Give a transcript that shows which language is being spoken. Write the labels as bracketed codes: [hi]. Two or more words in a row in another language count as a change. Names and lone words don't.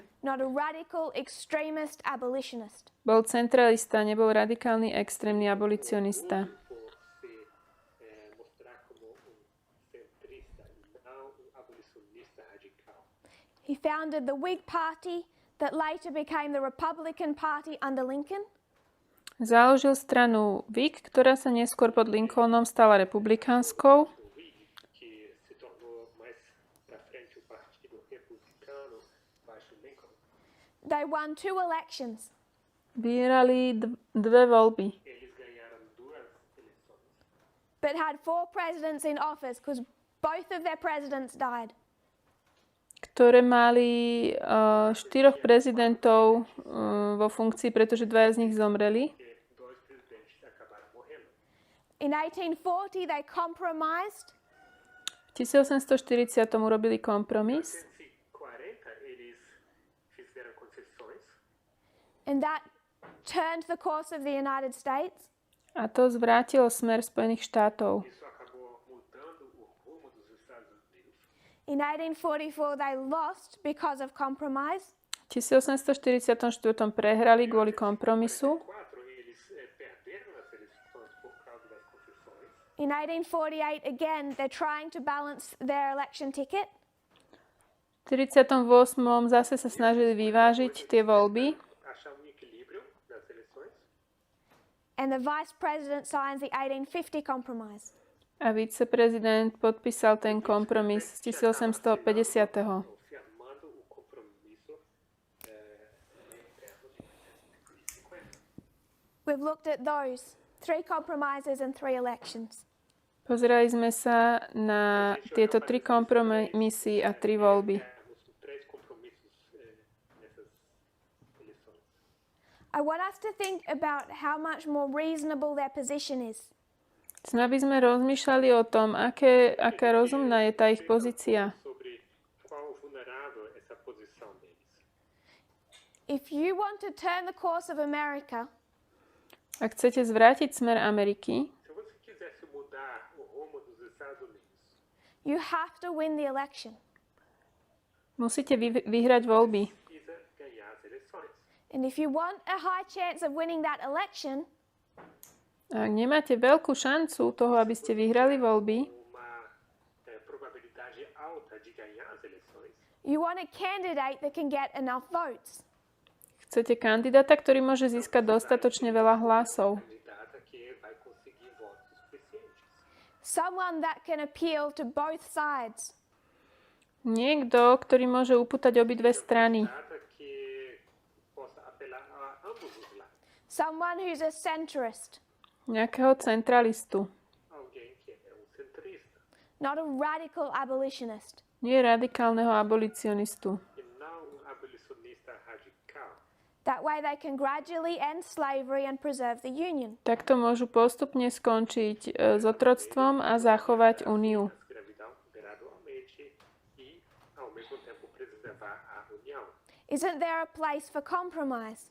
[en] Not a radical extremist abolitionist. [sk] Bol centralista, nebol radikálny extrémny abolicionista. [pt] Por se mostrar como centrista e não abolicionista radical. [en] He founded the Whig Party that later became the Republican Party under Lincoln. [sk] Založil stranu Whig, ktorá sa neskôr pod Lincolnom stala republikánskou. [pt] O Whig, que se tornou mais para frente o Partido Republicano baixo Lincoln. [en] They won 2 elections. [sk] Vyhrali dve voľby, [pt] Eles ganharam 2 eleições, [en] but had 4 presidents in office because both of their presidents died. [sk] ktoré mali 4 prezidentov vo funkcii, pretože 2 z nich zomreli. [pt] e 2 presidentes acabaram morrendo. [en] In 1840, they compromised [sk] V 1840 urobili kompromis. [pt] Em 1840 eles fizeram concessões [en] and that turned the course of the United States. [sk] A to zvrátilo smer Spojených štátov. [pt] Isso acabou mudando o rumo dos Estados Unidos. [en] In 1844, they lost because of compromise. [sk] V 1844 prehrali kvôli kompromisu. [pt] 4 eles perderam as eleições por causa das concessões. [en] In 1848, again, they're trying to balance their election ticket. [sk] V 48. zase sa snažili vyvážiť tie voľby. [pt] Achar equilíbrio nas eleições. [en] And the vice president signs the 1850 compromise. [sk] A viceprezident podpísal ten kompromis z 1850. [pt] Firmando o compromisso interno de 1850. [en] We've looked at those 3 compromises and 3 elections. [sk] Pozerali sme sa na tieto 3 kompromisy a 3 voľby. [pt] Três compromissos nessas eleições. [en] I want us to think about how much more reasonable their position is. [sk] Chcem, aby sme rozmýšľali o tom, aká rozumná je tá ich pozícia. [pt] Sobre qual vulnerável essa posição deles. [en] If you want to turn the course of America, [sk] Ak chcete zvrátiť smer Ameriky, [pt] Se você quisesse mudar o rumo dos Estados Unidos, [en] you have to win the election. [sk] musíte vyhrať voľby. [pt] precisa ganhar as eleições. [en] And if you want a high chance of winning that election, [sk] Ak nemáte veľkú šancu toho, aby ste vyhrali voľby, [pt] Uma probabilidade alta de ganhar as eleições, [en] you want a candidate that can get enough votes. [sk] chcete kandidáta, ktorý môže získať dostatočne veľa hlasov. [pt] candidata que vai conseguir votos suficientes. [en] Someone that can appeal to both sides. [sk] Niekto, ktorý môže upútať obidve strany. [pt] Candidata que possa apelar a ambos os lados. [en] Someone who's a centrist, [sk] Nejakého centralistu. [pt] Alguém que é centrista [en] not a radical abolitionist. [sk] Nie radikálneho abolicionistu. [pt] e não abolicionista radical. [en] That way they can gradually end slavery and preserve the Union. [sk] Takto môžu postupne skončiť s otroctvom a zachovať úniu. [pt] Escravidão gradualmente e, ao mesmo tempo, preservar a união. [en] Isn't there a place for compromise?